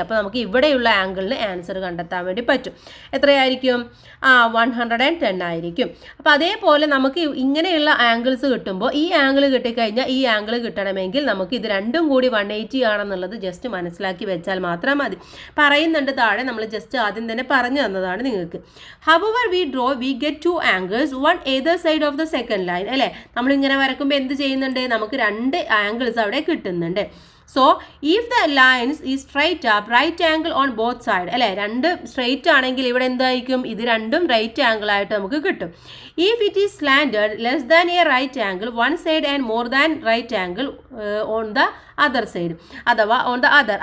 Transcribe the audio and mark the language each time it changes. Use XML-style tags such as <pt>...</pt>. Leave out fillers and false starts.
<ml>അപ്പോൾ നമുക്ക് ഇവിടെയുള്ള ആംഗിളിന് ആൻസർ കണ്ടെത്താൻ വേണ്ടി പറ്റും. എത്രയായിരിക്കും? 110 ആയിരിക്കും. അപ്പോൾ അതേപോലെ നമുക്ക് ഇങ്ങനെയുള്ള ആംഗിൾസ് കിട്ടുമ്പോൾ ഈ ആംഗിൾ കിട്ടിക്കഴിഞ്ഞാൽ ഈ ആംഗിൾ കിട്ടണമെങ്കിൽ നമുക്ക് ഇത് രണ്ടും കൂടി 180 ആണെന്നുള്ളത് ജസ്റ്റ് മനസ്സിലാക്കി വെച്ചാൽ മാത്രം മതി. പറയുന്നുണ്ട് താഴെ, നമ്മൾ ജസ്റ്റ് ആദ്യം തന്നെ പറഞ്ഞു തന്നതാണ് നിങ്ങൾക്ക്.</ml> <en>However we draw, we get two angles, one either side of the</en> <ml>second line അല്ലേ. നമ്മളിങ്ങനെ വരക്കുമ്പോൾ എന്ത് ചെയ്യുന്നുണ്ട്? നമുക്ക് രണ്ട് ആംഗിൾസ് അവിടെ കിട്ടുന്നുണ്ട്.</ml> <en>so if the lines ഈ straight up right angle on both side അല്ലേ,</en> <ml>രണ്ട് സ്ട്രൈറ്റ് ആണെങ്കിൽ ഇവിടെ എന്തായിരിക്കും? ഇത് രണ്ടും റൈറ്റ് ആംഗിൾ ആയിട്ട് നമുക്ക് കിട്ടും.</ml> <en>If it is slanted less than a right angle one side and more than right angle on the other side അഥവാ on the other.</en>